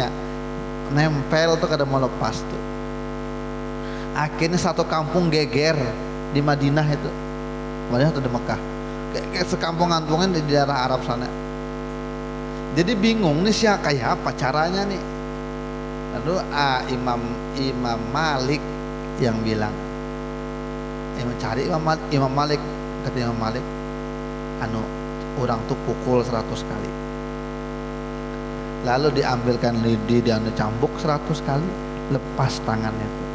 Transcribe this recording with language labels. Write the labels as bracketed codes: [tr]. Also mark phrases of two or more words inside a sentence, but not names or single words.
[bjn] Nempel tuh kada mau lepas tuh. Akhirnya satu kampung geger di Madinah itu. [id] Madinah atau di Mekah. Kayak sekampung antungnya di daerah Arab sana. Jadi bingung nih siapa kayak apa caranya nih. Lalu Imam Malik yang bilang, Imam Malik, kata Imam Malik, orang tuh pukul 100 kali. Lalu diambilkan lidi dan dicambuk 100 kali, lepas tangannya tuh.